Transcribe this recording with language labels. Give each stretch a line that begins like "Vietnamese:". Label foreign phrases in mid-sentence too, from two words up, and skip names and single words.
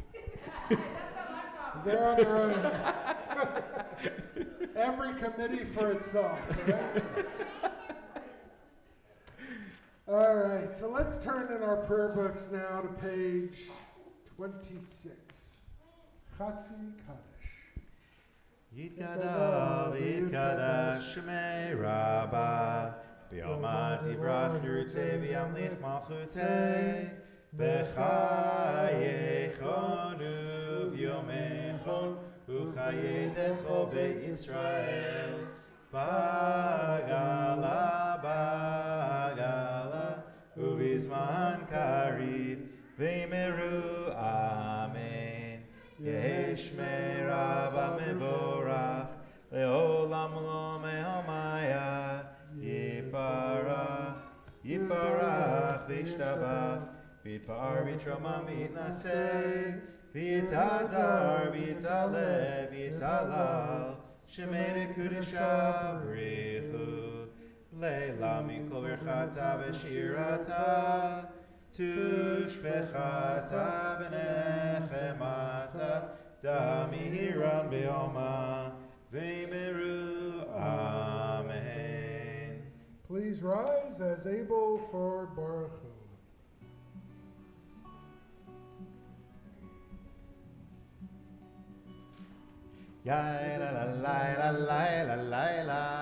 English: That's not my problem. They're on their own. Every committee for itself. Right? All right, so let's turn in our prayer books now to page 26. Chatzi Kaddish.
Aramaic: Yitkadav, Yitkadash, Shmei Rabbah, B'yom Tivrach Yurtei, V'yamlich Malchutei, B'chayechonu, V'yomechon, Uchayedecho Be'Yisrael, Bagala, Bagala, Ubizman Kariv, V'yimeru, Amen. Yeshmei Rabbah Mevorach, Leolam Lo Mehamaya, Yiparach, Yiparach V'ishtabach, V'yitpar V'yitromam V'yitnaseh, V'yitadar V'yitaleh V'yitalal, Shemei Kudesha B'richu, Leila Mikol Berchata V'shirata, Tushbechata B'nechemata, Damihiran Be'oma, V'yimeru, Amen.
English: Please rise as able for Baruch Hu. Yai la la la la la la la la.